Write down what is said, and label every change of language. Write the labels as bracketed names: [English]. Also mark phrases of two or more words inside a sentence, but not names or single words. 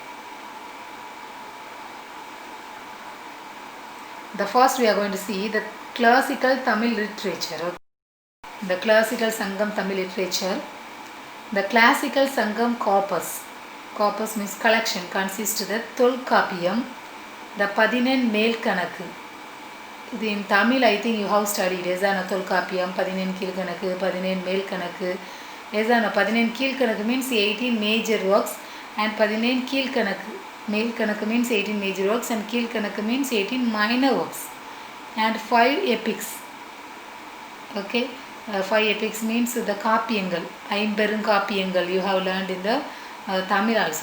[English] The first we are going to see the classical Tamil literature. The classical Sangam Tamil literature. The classical Sangam corpus means collection, consists of the Tolkapiyam, the Padinen Melkanakku. In Tamil, I think you have studied Ezana Tolkapiyam, Padinen Kilkanakku, Padinen Melkanakku. Ezana Padinen Kilkanakku means 18 major works, and 18 Kilkanakku. Melkanakku means 18 major works and Kilkanakku means 18 minor works, and 5 epics. Okay, 5 epics means the Kapiyangal, Aimberunkapiyangal you have learned in the Tamil also.